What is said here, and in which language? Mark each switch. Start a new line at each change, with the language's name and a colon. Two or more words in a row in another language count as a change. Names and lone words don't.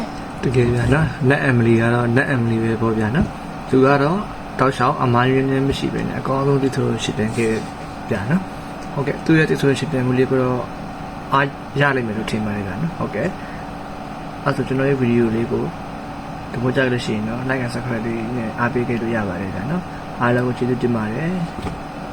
Burmese: တကယ်ဗျာနော် net Emily ကတော့ net Emily ပဲပေါ့ဗျာနော်သူကတော့တောက်လျှောက်အမားရင်းနဲ့မရှိပဲနဲ့အကောင်းဆုံးဒီဆိုရှစ်ပန်ခဲ့ဗျာနော်ဟုတ်ကဲ့သူရဲ့ဒီဆိုရှစ်ပန်မှုလေးကတော့အားရလိမ့်မယ်လို့ထင်ပါတယ်ဗျာနော်ဟုတ်ကဲ့အဲ့ဆိုကျွန်တော်ရဲ့ဗီဒီယိုလေးကိုဒီပေါ်ကြလို့ရှိရင်တော့
English: like and subscribe
Burmese: လေးနဲ့အားပေးခဲ့လို့ရပါတယ်ဗျာနော်အားလုံးကိုကျေးဇူးတင်ပါတယ်